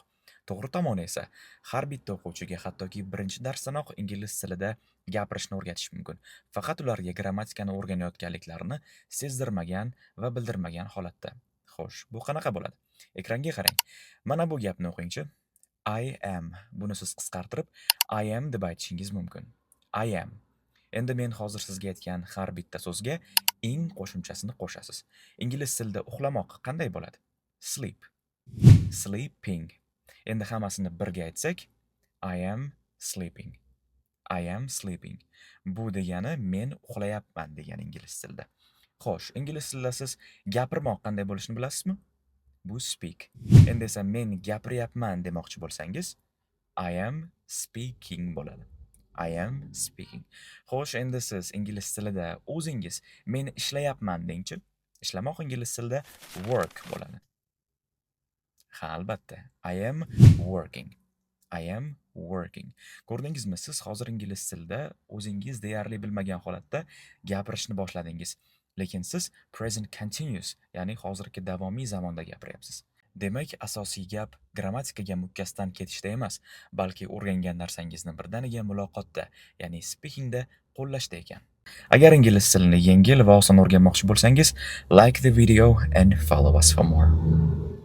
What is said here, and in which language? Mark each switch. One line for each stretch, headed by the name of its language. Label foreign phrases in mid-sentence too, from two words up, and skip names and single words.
Uzbek: To'g'ri tomoni esa, har bitta o'quvchiga hattoki birinchi darsdanoq ingliz tilida gapirishni o'rgatish mumkin. Faqat ularga grammatikani o'rganayotganliklarini sezdirmagan va bildirmagan holatda. Xo'sh, bu qanaqa bo'ladi? Ekranga qarang. Mana bu gapni o'qingchi.
English: I am.
Uzbek: Buni siz qisqartirib
English: I am
Uzbek: deb aytishingiz mumkin.
English: I am.
Uzbek: Endi men hozir sizga aytgan har bitta so'zga ing qo'shimchasini qo'shasiz. Ingliz tilida uxlamoq qanday bo'ladi?
English: Sleep. Sleeping.
Uzbek: Endi hammasini birga aytsak,
English: I am sleeping. I am sleeping.
Uzbek: Bu degani men uxlayapman degani ingliz tilida. Xo'sh, ingliz tilida siz gapirmoq qanday bo'lishini bilasizmi? Bu speak. Endi esa men gapiryapman demoqchi bo'lsangiz,
English: I am speaking bo'ladi. I am speaking.
Uzbek: Xo'sh, endi siz ingliz tilida o'zingiz men ishlayapman dengchi. Ishlamoq ingliz tilida work bo'ladi. Ha, albatta.
English: I am working. I am working.
Uzbek: Ko'rdingizmi, siz hozir ingliz tilida o'zingiz deyarli bilmagan holatda gapirishni boshladingiz. Lekin siz
English: present continuous,
Uzbek: ya'ni hozirgi davomiy zamonda gapiryapsiz. Demak, asosiy gap grammatikaga mukkasdan ketishda emas, balki o'rgangan narsangizni birdaniga muloqotda, ya'ni speakingda qo'llashda ekan. Agar ingliz tilini yengil va oson o'rganmoqchi bo'lsangiz,
English: like the video and follow us for more.